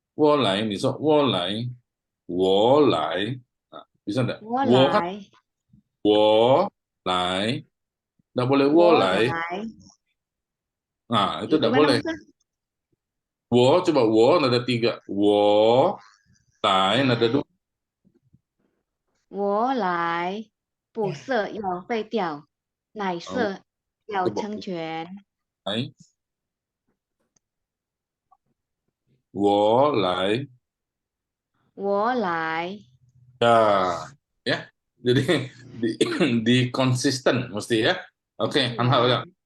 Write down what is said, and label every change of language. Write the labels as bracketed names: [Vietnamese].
[Chinese] 我来，你说我来，我来， [Indonesian] bisa enggak? [Chinese] 我来，我来， [Indonesian] enggak boleh [Chinese] 我来。 [Indonesian] Nah, itu enggak boleh. 我 coba 我 nada 3, 我来 nada 2. [Chinese] 我来不是要废掉，乃是要成全。来，我来。我来。 [Indonesian] Ya, jadi di konsisten mesti ya. Oke, hal-hal ya.